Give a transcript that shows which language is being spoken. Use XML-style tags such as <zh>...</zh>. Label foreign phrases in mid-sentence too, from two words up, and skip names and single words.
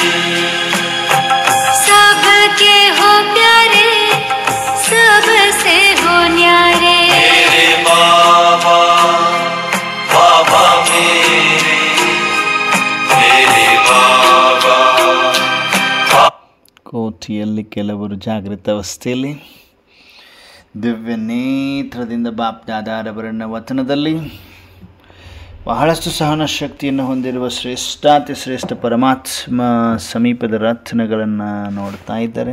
<hi>सबके हो प्यारे, सबसे हो न्यारे। मेरे बाबा, बाबा मेरे बाबा।</hi> <kn>ಕೋಠಿಯಲ್ಲಿ ಕೆಲವರು ಜಾಗೃತ ಅವಸ್ಥೆಯಲ್ಲಿ ದಿವ್ಯ ನೇತ್ರದಿಂದ ಬಾಪ್ ದಾದಾರವರನ್ನ ವಚನದಲ್ಲಿ ಬಹಳಷ್ಟು ಸಹನ ಶಕ್ತಿಯನ್ನು ಹೊಂದಿರುವ ಶ್ರೇಷ್ಠಾತಿ ಶ್ರೇಷ್ಠ ಪರಮಾತ್ಮ ಸಮೀಪದ ರಚನೆಗಳನ್ನು ನೋಡ್ತಾ ಇದ್ದಾರೆ.</kn>